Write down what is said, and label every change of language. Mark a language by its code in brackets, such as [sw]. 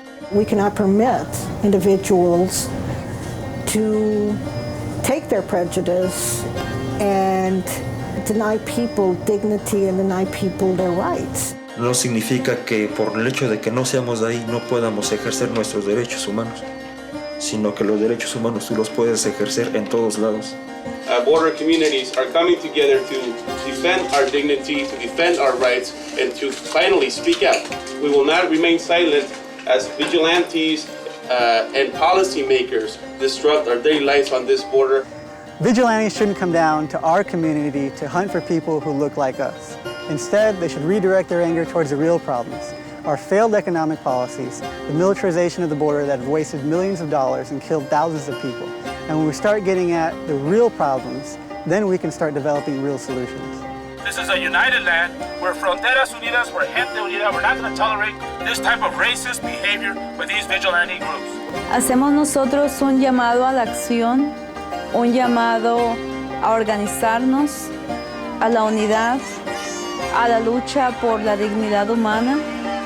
[en] We cannot permit individuals to take their prejudice and deny people dignity and deny people their rights. [es] No significa que por el hecho de que no seamos de ahí no podamos ejercer nuestros derechos humanos, sino que los derechos humanos tú los puedes ejercer en todos lados. [en] Border communities are coming together to defend our dignity, to defend our rights, and to finally speak out. We will not remain silent as vigilantes and policymakers disrupt our daily lives on this border. Vigilantes shouldn't come down to our community to hunt for people who look like us. Instead, they should redirect their anger towards the real problems. Our failed economic policies, the militarization of the border that have wasted millions of dollars and killed thousands of people. And when we start getting at the real problems, then we can start developing real solutions. This is a united land. We're [es] fronteras unidas, [en] we're [es] gente unida. [en] We're not going to tolerate this type of racist behavior with these vigilante groups. [es] Hacemos nosotros un llamado a la acción, un llamado a organizarnos, a la unidad, a la lucha por la dignidad humana.